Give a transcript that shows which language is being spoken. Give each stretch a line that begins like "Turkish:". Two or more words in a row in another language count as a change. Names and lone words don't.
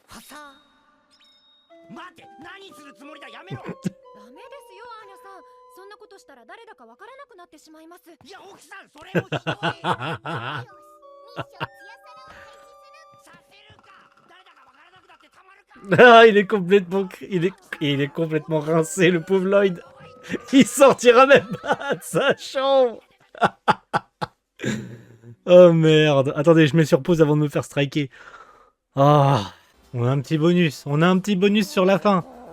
Japanese: ファサー。待て、何するつもりだ、やめろ。ダメですよアーニャさん。そんなことしたら誰だかわからなくなってしまいます。いや、奥さん、それもひどい。よし、ミッションツヤサラを開始する。させるか。誰だかわからなくなってたまるか。
French: Ah, il est complètement rincé, le pauvre Lloyd. Il sortira même pas de sa chambre. Oh merde. Attendez, je mets sur pause avant de me faire striker. Ah, on a un petit bonus. On a un petit bonus sur la fin.